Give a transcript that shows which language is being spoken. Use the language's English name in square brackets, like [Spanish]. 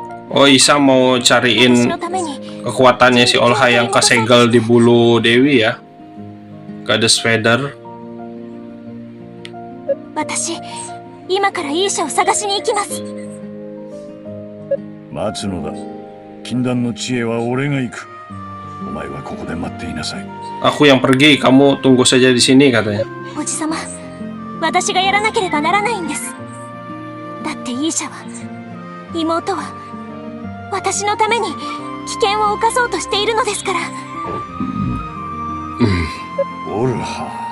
[Indonesian] Oh, Isa mau cariin kekuatannya si Olha yang kesegel di bulu Dewi ya. Goddess Feather. [Japanese] 私、今からイーシャを探しに行きます。待つのだ。禁断の地へは俺が行く。お前はここで待っていなさい。 [Indonesian] Aku yang pergi, kamu tunggu saja di sini katanya. [Japanese] おじさま、私がやらなければならないんです。だってイーシャは、妹は、私のために危険を冒そうとしているのですから。オルハ。